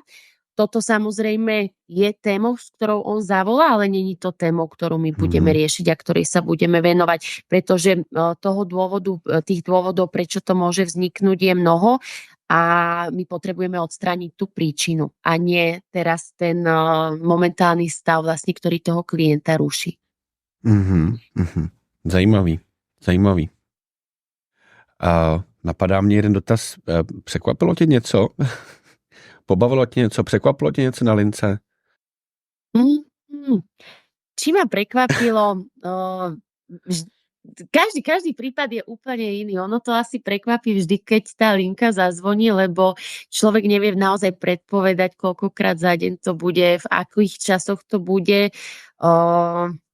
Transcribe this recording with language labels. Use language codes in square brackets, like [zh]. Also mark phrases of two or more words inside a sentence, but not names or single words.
[sk] Toto samozrejme je témou, s ktorou on zavolá, ale nie je to témou, ktorú my budeme riešiť a ktorej sa budeme venovať, pretože tých dôvodov, prečo to môže vzniknúť, je mnoho. A my potrebujeme odstrániť tú príčinu a nie teraz ten momentálny stav, vlastne, ktorý toho klienta ruší. [cs] Zajímavý. Napadá mě jeden dotaz. Překvapilo tě něco? Pobavilo tě něco? Překvapilo tě něco na lince? [sk] Či ma prekvapilo... Každý prípad je úplne iný. Ono to asi prekvapí vždy, keď tá linka zazvoní, lebo človek nevie naozaj predpovedať, koľkokrát za deň to bude, v akých časoch to bude.